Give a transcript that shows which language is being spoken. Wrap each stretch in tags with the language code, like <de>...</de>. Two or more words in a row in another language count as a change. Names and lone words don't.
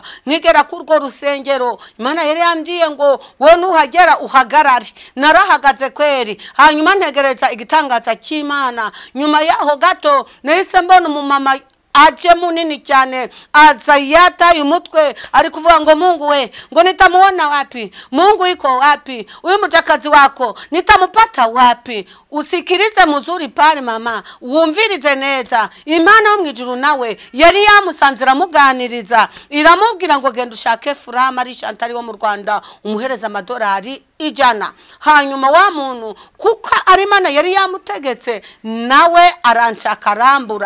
<rw>Nigera kurwo rusengero Imana yari yambwiye ngo wowe nuhagera uhagarare. Narahagaze kweri. Hanyuma ntegereza igitangaza cy'Imana. Nyuma yaho gato nahise mbona umumama aje munini cyane, aza yataye umutwe ari kuvuga ngo</rw> <sw>Mungu we,</sw> <rw>ngo</rw> <sw>nitamuona wapi? Mungu iko wapi? Uyu mjakazi wako nitamupata wapi? Usikirize muzuri pale mama,</sw> <rw>wumvirize neza. Imana yo mu ijuru nawe yari yamusanzira muganiriza, iramubwira ngo genda ushake Fura Marie Chantal wo mu Rwanda umuhereza amadolari 100. Hanyuma wa muntu kuko ari Imana yari yamutegetse, nawe aranshaka arambura.</rw>